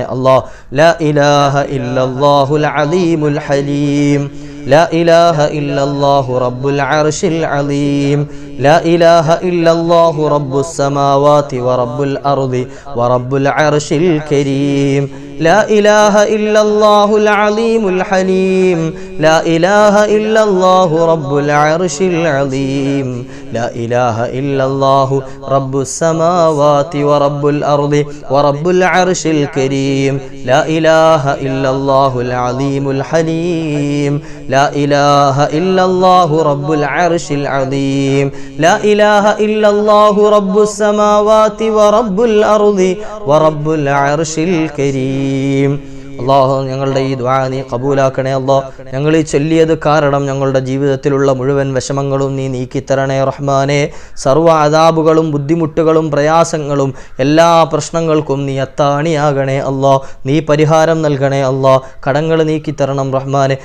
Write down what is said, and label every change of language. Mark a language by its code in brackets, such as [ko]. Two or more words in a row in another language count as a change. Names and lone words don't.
[ar] الله لا إله إلا الله العليم الحليم، لا إله إلا الله رب العرش العليم، لا إله إلا الله رب السماوات و رب الأرض و رب العرش الكريم, لا إله إلا الله العليم الحليم، لا إله إلا الله رب العرش العظيم، لا إله إلا الله رب السماوات ورب الأرض ورب العرش الكريم، لا إله إلا الله العظيم الحليم، لا إله إلا الله رب العرش العظيم، لا إله إلا الله رب السماوات ورب الأرض ورب العرش الكريم. [ml] അല്ലാഹു ഞങ്ങളുടെ ഈ ദുആ നീ കബൂലാക്കണേ. അല്ലാഹ് ഞങ്ങൾ ഈ ചൊല്ലിയത് കാരണം ഞങ്ങളുടെ ജീവിതത്തിലുള്ള മുഴുവൻ വിഷമങ്ങളും നീ നീക്കിത്തരണേ റഹ്മാനെ. സർവ്വ അദാബുകളും ബുദ്ധിമുട്ടുകളും പ്രയാസങ്ങളും എല്ലാ പ്രശ്നങ്ങൾക്കും നീ അത്താണിയാകണേ അല്ലാഹ്. നീ പരിഹാരം നൽകണേ അല്ലാഹ്. കടങ്ങൾ നീക്കിത്തരണം റഹ്മാനെ.